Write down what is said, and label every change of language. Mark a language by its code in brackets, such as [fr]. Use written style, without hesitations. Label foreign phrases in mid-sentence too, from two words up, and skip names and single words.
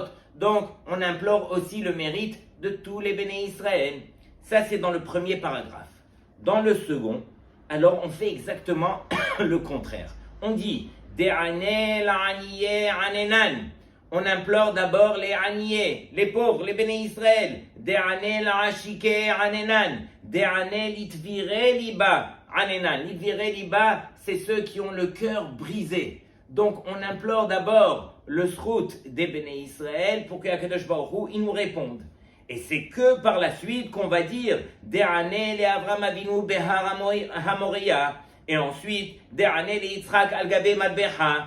[fr] Donc, on implore aussi le mérite de tous les [he] בני ישראל. [fr] Ça, c'est dans le premier paragraphe. Dans le second, alors on fait exactement le contraire. On dit [arc] דעני לעניי עננן. [fr] On implore d'abord les aniye, les pauvres, les [he] בני ישראל. [arc] דעני לעשיקי עננן. דעני לתבירי ליבא עננן. לתבירי ליבא, [fr] c'est ceux qui ont le cœur brisé. Donc on implore d'abord le srout des [he] בני ישראל [fr] pour que [he] הקדוש ברוך הוא, [fr] il nous réponde. Et c'est que par la suite qu'on va dire [arc] דעני לאברהם אבינו בהר המוריה. [fr] Et ensuite [arc] דעני ליצחק על גבי מדבחא.